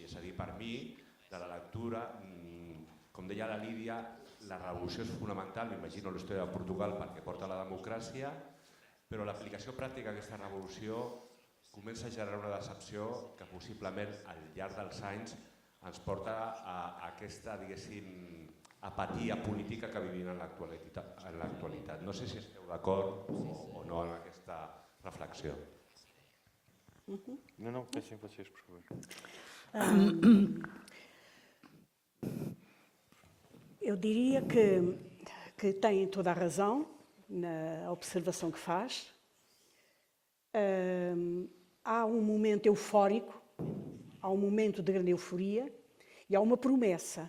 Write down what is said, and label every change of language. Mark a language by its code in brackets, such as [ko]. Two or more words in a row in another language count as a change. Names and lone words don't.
[ca] És a dir, per mi, de la lectura, com deia la Lídia, la revolució és fonamental, m'imagino la història de Portugal perquè porta la democràcia, però l'aplicació pràctica d'aquesta revolució comença a generar una decepció que possiblement al llarg dels anys ens porta a aquesta, diguéssim, apatia política que vivim en l'actualitat. No sé si esteu d'acord o no en aquesta reflexió. [pt] Não, pensem vocês, por favor. Eu diria que tem toda a razão na observação que faz. Há um momento eufórico, há um momento de grande euforia e há uma promessa.